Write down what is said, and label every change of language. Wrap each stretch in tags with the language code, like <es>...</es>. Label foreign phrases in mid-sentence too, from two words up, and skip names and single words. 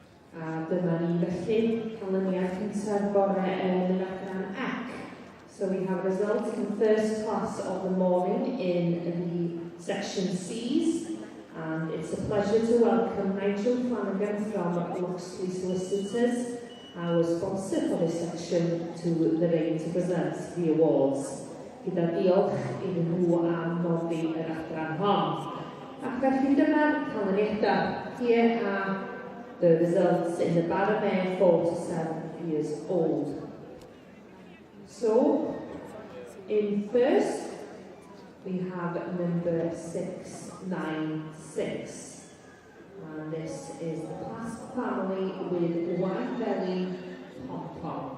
<cy>A dyma ni felly canlyniad cyntaf bore yn yr adran AC.</cy> <en>So we have results in first class of the morning in the section C's. And it's a pleasure to welcome Nigel Flanagan from Loxley Solicitors, our sponsor for this section, to the ring to present the awards.</en> <cy>Gyda diolch iddyn nhw am nodi yr adran hon. Ac felly dyma'r canlyniadau.</cy> <en>Here are the results in the Baromere 4 to 7 years old. So, in first, we have number 696. And this is the class family with white belly pom-pom.</en>